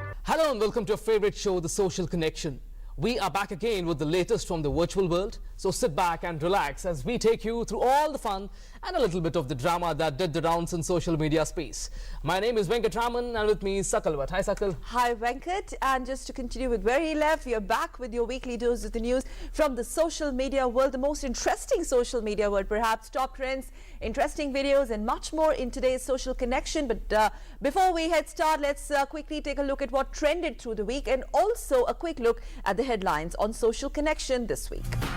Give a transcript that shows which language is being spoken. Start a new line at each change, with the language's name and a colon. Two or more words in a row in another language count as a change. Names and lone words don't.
English: Hello and welcome to your favorite show, The Social Connection. We are back again with the latest from the virtual world. So sit back and relax as we take you through all the fun and a little bit of the drama that did the rounds in social media space. My name is Venkatraman and with me is Sakal Bhatt. Hi Sakal. Hi Venkat, and just to continue with where he left, we are back with your weekly dose of the news from the social media world, the most interesting social media world, perhaps top trends, interesting videos and much more in today's Social Connection. But before we head start, let's quickly take a look at what trended through the week and also a quick look at the headlines on Social Connection this week.